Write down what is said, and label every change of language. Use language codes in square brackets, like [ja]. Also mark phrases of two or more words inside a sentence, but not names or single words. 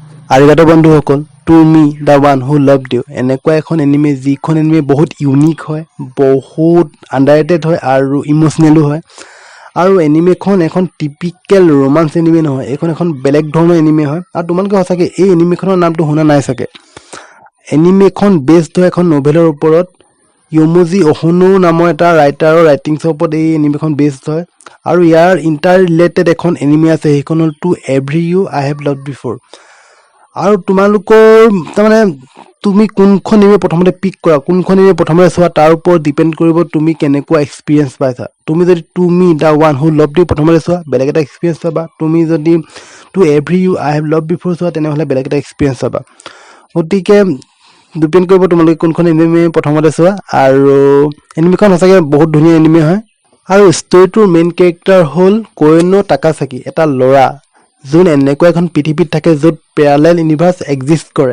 [as] আৰিগাটো বন্ধুসকল, টু মি দ্য ওৱান হু লাভড ইউ এনেকুৱা এখন এনিমে যিখন এনিমে বহুত ইউনিক হয়, বহুত আণ্ডাৰৰেটেড হয় আৰু ইম'চনেলো হয়। আৰু এনিমেখন এখন [en] typical romance anime [as] নহয়, এইখন এখন বেলেগ ধৰণৰ এনিমে হয়। আৰু তোমালোকে সঁচাকৈ এই এনিমেখনৰ নামটো শুনা নাই চাগে। এনিমেখন বেছড হয় এখন নভেলৰ ওপৰত। য়মুজি অহোনো নামৰ এটা ৰাইটাৰৰ ৰাইটিংছৰ ওপৰত এই এনিমেখন বেছড হয়। আৰু ইয়াৰ [en] inter related [as] এখন এনিমে আছে, সেইখন হ'ল টু এভৰি ইউ আই হেভ লাভড বিফৰ। আৰু তোমালোকৰ তাৰমানে তুমি কোনখন এনিমে প্ৰথমতে পিক কৰা, কোনখন এনিমে প্ৰথমতে চোৱা, তাৰ ওপৰত ডিপেণ্ড কৰিব তুমি কেনেকুৱা এক্সপিৰিয়েঞ্চ পাইছা। তুমি যদি টু মি দ্য ওৱান হু লাভড ইউ প্ৰথমতে চোৱা, বেলেগ এটা এক্সপিৰিয়েঞ্চ পাবা। তুমি যদি টু এভৰি ইউ আই হেভ লাভড বিফৰ চোৱা, তেনেহ'লে বেলেগ এটা এক্সপিৰিয়েঞ্চ পাবা। গতিকে ডিপেণ্ড কৰিব তোমালোকে কোনখন এনিমে প্ৰথমতে চোৱা। আৰু এনিমেখন সঁচাকৈ বহুত ধুনীয়া এনিমে হয়। আৰু ষ্টৰিটোৰ [en] main character [as] হ'ল কোয়েনো টাকাচাকি, এটা ল'ৰা যোন এনেকুৱা এখন পৃথিৱীত থাকে য'ত [en] parallel universe exist [as] কৰে।